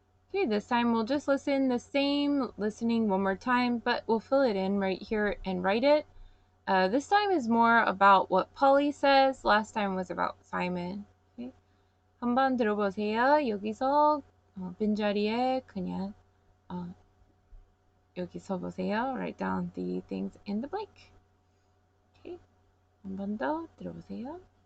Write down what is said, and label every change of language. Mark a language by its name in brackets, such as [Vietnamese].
[English] Okay, this time we'll just listen the same listening one more time, but we'll fill it in right here and write it. This time is more about what Polly says. Last time was about Simon. [Korean] Okay. 한번 들어보세요. 여기서 빈자리에 그냥 여기서 보세요. [English] Write down the things in the blank. [Korean] Okay. 한번 더 들어보세요.